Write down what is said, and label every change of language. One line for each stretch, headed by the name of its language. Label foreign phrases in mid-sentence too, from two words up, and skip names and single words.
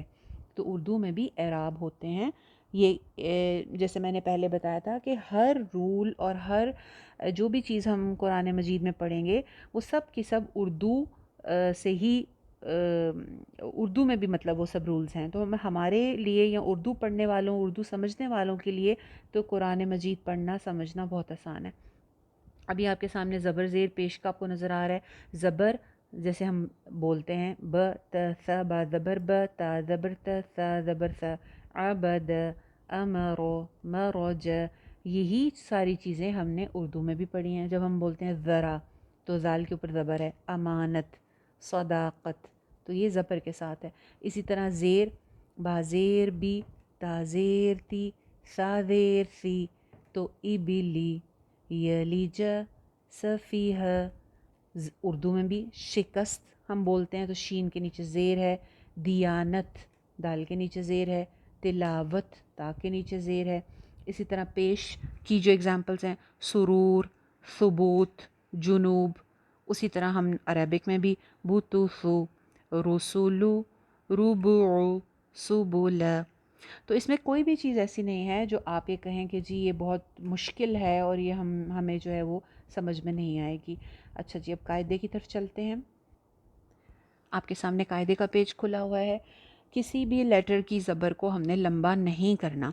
Urdu: تو اردو میں بھی اعراب ہوتے ہیں۔ یہ جیسے میں نے پہلے بتایا تھا کہ ہر رول اور ہر جو بھی چیز ہم قرآن مجید میں پڑھیں گے وہ سب کی سب اردو سے ہی اردو میں بھی مطلب وہ سب رولز ہیں۔ تو ہمارے لیے یا اردو پڑھنے والوں، اردو سمجھنے والوں کے لیے تو قرآن مجید پڑھنا سمجھنا بہت آسان ہے۔ ابھی آپ کے سامنے زبر زیر پیش کا آپ کو نظر آ رہا ہے۔ زبر جیسے ہم بولتے ہیں ب ت ث با زبر ب، تا زبر ت، ث زبر ث، عبد، امر، مرج، یہی ساری چیزیں ہم نے اردو میں بھی پڑھی ہیں۔ جب ہم بولتے ہیں ذرا تو زال کے اوپر زبر ہے، امانت، صداقت، تو یہ زبر کے ساتھ ہے۔ اسی طرح زیر، با زیر بی، تا زیر تی، سا زیر سی، تو ابلی، یلیج، سفیہ، اردو میں بھی شکست ہم بولتے ہیں تو شین کے نیچے زیر ہے، دیانت دال کے نیچے زیر ہے، تلاوت تا کے نیچے زیر ہے۔ اسی طرح پیش کی جو اگزامپلس ہیں سرور، ثبوت، جنوب، اسی طرح ہم عربک میں بھی بوتوسو، رسولو، ربوع، سبول۔ تو اس میں کوئی بھی چیز ایسی نہیں ہے جو آپ یہ کہیں کہ جی یہ بہت مشکل ہے اور یہ ہمیں جو ہے وہ سمجھ میں نہیں آئے گی۔ اچھا جی، اب قاعدے کی طرف چلتے ہیں۔ آپ کے سامنے قاعدے کا پیج کھلا ہوا ہے۔ کسی بھی لیٹر کی زبر کو ہم نے لمبا نہیں کرنا۔